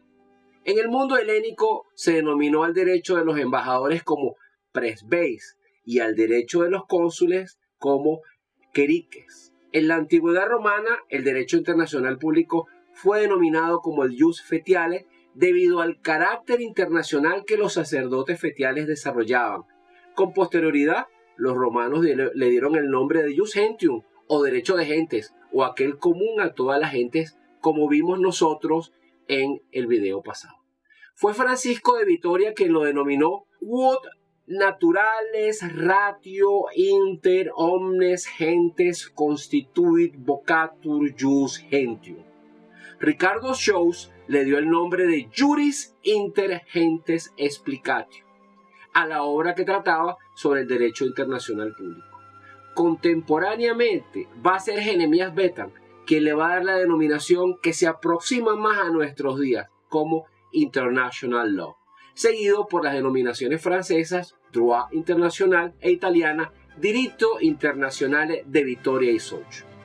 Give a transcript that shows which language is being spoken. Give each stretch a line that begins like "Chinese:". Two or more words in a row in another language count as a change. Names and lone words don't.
Spanish: En el mundo helénico se denominó al derecho de los embajadores como presbeis y al derecho de los cónsules como queriques. En la antigüedad romana, el derecho internacional público fue denominado como el
Latin: jus fetiale
Spanish: debido al carácter internacional que los sacerdotes fetiales desarrollaban. Con posterioridad, los romanos le dieron el nombre de
Latin: jus gentium
Spanish: o derecho de gentes o aquel común a todas las gentes, como vimos nosotros en el video pasado. Fue Francisco de Vitoria quien lo denominó
Latin: quod naturales ratio inter omnes gentes constituit vocatur jus gentium.
Spanish: Ricardo Schous le dio el nombre de Juris Inter Gentes Explicatio a la obra que trataba sobre el derecho internacional público. Contemporáneamente va a ser Jeremías Bentham quien le va a dar la denominación que se aproxima más a nuestros días como
English: International Law,
Spanish: seguido por las denominaciones francesas
French: Droit International
Spanish: e italiana
Italian: Diritto Internazionale
Spanish: de Vittoria y Socio.